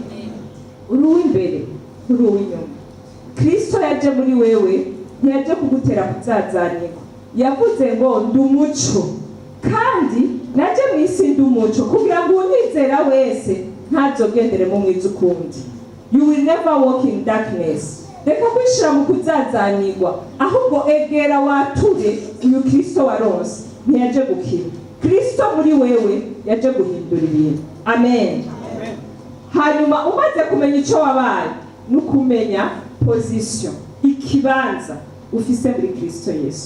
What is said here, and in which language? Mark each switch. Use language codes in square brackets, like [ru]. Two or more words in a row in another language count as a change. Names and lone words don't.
[rn] Uri uw'imbere, uri uw'inyuma. Kristo yaje muri wewe ntiyaje kugutera kuzazanirwa. Yavuze ngo ndi umuco kandi naje mu isi ndi umuco kugira ngo unyizera wese ntazogendere mu mwiza ukundi. [en] You will never walk in darkness. [rn] Reka kwishira mu kuzazanirwa, ahubwo egera wature uyu Kristo waronse. Ntiyaje gukira. Kristo muri wewe yaje guhindura ibintu. Amen. Hanyuma umaze kumenya ico wabaye nukumenya position, ikibanza ufise muri Kristo Yesu.